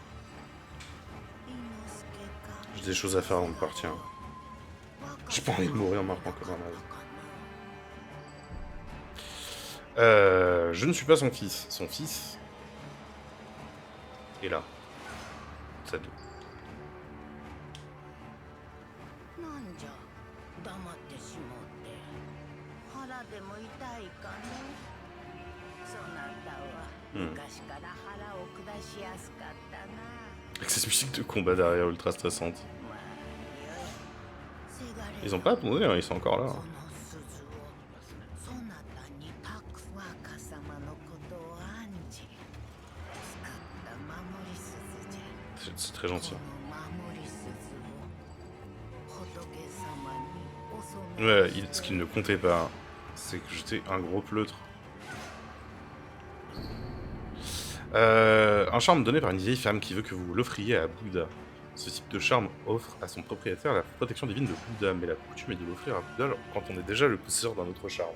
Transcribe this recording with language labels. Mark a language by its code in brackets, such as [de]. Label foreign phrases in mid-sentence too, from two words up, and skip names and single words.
[fr] J'ai des choses à faire avant de partir. J'ai pas envie de mourir en marquant comme un naze. Je ne suis pas son fils. Son fils est là. C'est tout. [ja] なんじゃ黙ってしもって腹でも痛いかねそなたは昔から腹を下しやすかったな [fr] Avec cette musique de combat derrière ultra stressante. [ja] まあよいせがれ [fr] Ils ont pas abandonné, hein, ils sont encore là. [ja] この鈴をそなたに託す若様のことを案じ作った守り鈴じゃ [fr] C'est très gentil. [ja] この守り鈴を仏様にお供 [fr] Ouais, え ce qu'il ne comptait pas, c'est que j'étais un gros pleutre. Un charme donné par une vieille femme qui veut que vous l'offriez à Bouddha. Ce type de charme offre à son propriétaire la protection divine de Bouddha, mais la coutume est de l'offrir à Bouddha quand on est déjà le possesseur d'un autre charme.